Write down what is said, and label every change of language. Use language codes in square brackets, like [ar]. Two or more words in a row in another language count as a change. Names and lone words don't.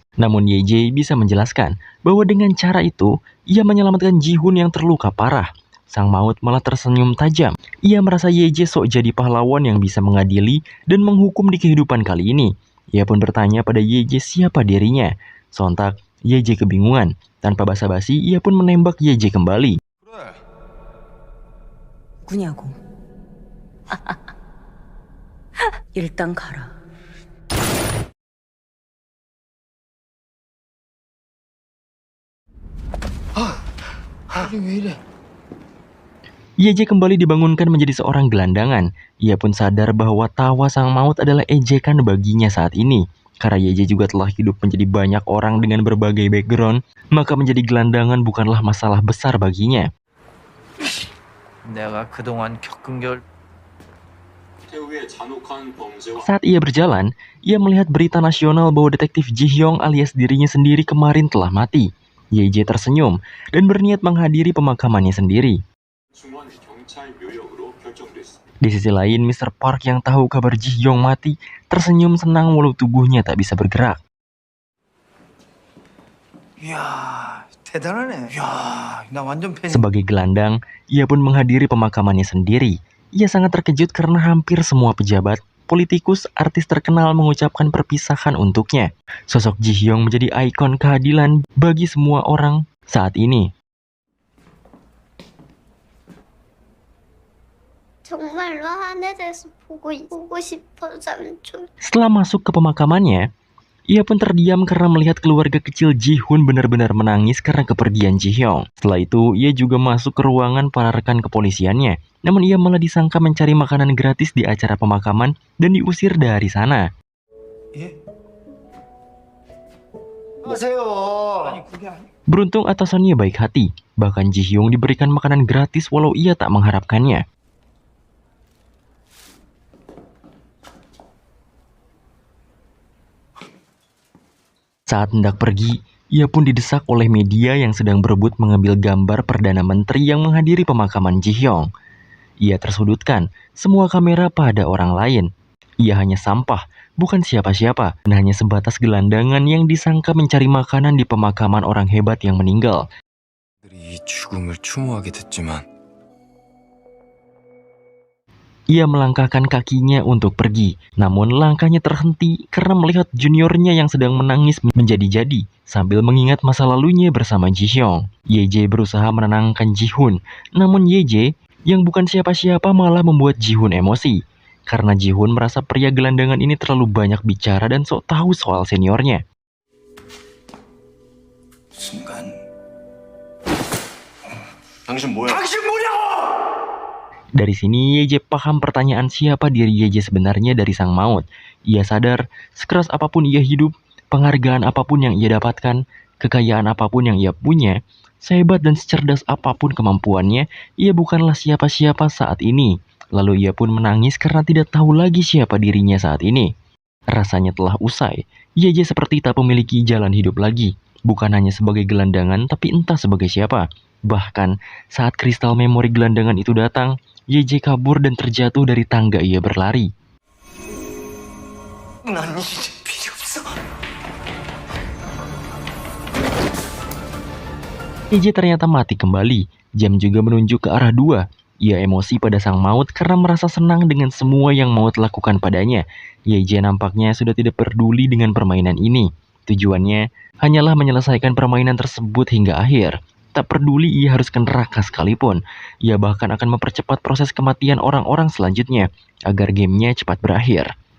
[id] Namun JJ bisa menjelaskan bahwa dengan cara itu, ia menyelamatkan Ji-hoon yang terluka parah. Sang Maut malah tersenyum tajam. Ia merasa JJ sok jadi pahlawan yang bisa mengadili dan menghukum di kehidupan kali ini. Ia pun bertanya pada JJ siapa dirinya. Sontak, JJ kebingungan. Tanpa basa-basi, ia pun menembak JJ kembali. [ko] 누구냐고. 일단 가라. [id] JJ kembali dibangunkan menjadi seorang gelandangan. Ia pun sadar bahwa tawa Sang Maut adalah ejekan baginya saat ini. Karena JJ juga telah hidup menjadi banyak orang dengan berbagai background, maka menjadi gelandangan bukanlah masalah besar baginya. [ko] 내가 그동안 겪은 걸 [id] Saat ia berjalan, ia melihat berita nasional bahwa detektif Ji-hyung alias dirinya sendiri kemarin telah mati. JJ tersenyum dan berniat menghadiri pemakamannya sendiri. Di sisi lain, Mr. Park yang tahu kabar Ji-hyung mati tersenyum senang walau tubuhnya tak bisa bergerak. [ko] 이야 대단하네. 이야 나 완전 팬. [id] Sebagai gelandang, ia pun menghadiri pemakamannya sendiri. Ia sangat terkejut karena hampir semua pejabat, politikus, artis terkenal mengucapkan perpisahan untuknya. Sosok Ji-hyung menjadi ikon keadilan bagi semua orang saat ini. [ko] 정말로 하늘에서 보고 싶어 삼촌. [id] Setelah masuk ke pemakamannya, ia pun terdiam karena melihat keluarga kecil Ji-hoon benar-benar menangis karena kepergian Ji-hyung. Setelah itu, ia juga masuk ke ruangan para rekan kepolisiannya. Namun ia malah disangka mencari makanan gratis di acara pemakaman dan diusir dari sana. [ko] 아니 그게 아니. [id] Beruntung atasannya baik hati. Bahkan Ji-hyung diberikan makanan gratis walau ia tak mengharapkannya. Saat hendak pergi, ia pun didesak oleh media yang sedang berebut mengambil gambar Perdana Menteri yang menghadiri pemakaman Ji-hyung. Ia tersudutkan, semua kamera pada orang lain. Ia hanya sampah, bukan siapa-siapa, dan hanya sebatas gelandangan yang disangka mencari makanan di pemakaman orang hebat yang meninggal. [ko] 이 죽음을 추모하게 됐지만 [id] Ia melangkahkan kakinya untuk pergi, namun langkahnya terhenti karena melihat juniornya yang sedang menangis menjadi-jadi sambil mengingat masa lalunya bersama Ji-hyung. YJ berusaha menenangkan Ji-hoon, namun YJ yang bukan siapa-siapa malah membuat Ji-hoon emosi. Karena Ji-hoon merasa pria gelandangan ini terlalu banyak bicara dan sok tahu soal seniornya. [ko] 순간 당신 뭐야? [id] Dari sini YJ paham pertanyaan siapa diri YJ sebenarnya dari Sang Maut. Ia sadar, sekeras apapun ia hidup, penghargaan apapun yang ia dapatkan, kekayaan apapun yang ia punya, sehebat dan secerdas apapun kemampuannya, ia bukanlah siapa-siapa saat ini. Lalu ia pun menangis karena tidak tahu lagi siapa dirinya saat ini. Rasanya telah usai. YJ seperti tak memiliki jalan hidup lagi. Bukan hanya sebagai gelandangan, tapi entah sebagai siapa. Bahkan, saat kristal memori gelandangan itu datang, YJ kabur dan terjatuh dari tangga ia berlari. [ko] 난 이제 필요 없어. [id] YJ ternyata mati kembali. Jam juga menunjuk ke arah 2. Ia emosi pada Sang Maut karena merasa senang dengan semua yang Maut lakukan padanya. YJ nampaknya sudah tidak peduli dengan permainan ini. Tujuannya hanyalah menyelesaikan permainan tersebut hingga akhir. Tak peduli ia harus ke neraka sekalipun. Ia bahkan akan mempercepat proses kematian orang-orang selanjutnya agar gamenya cepat berakhir.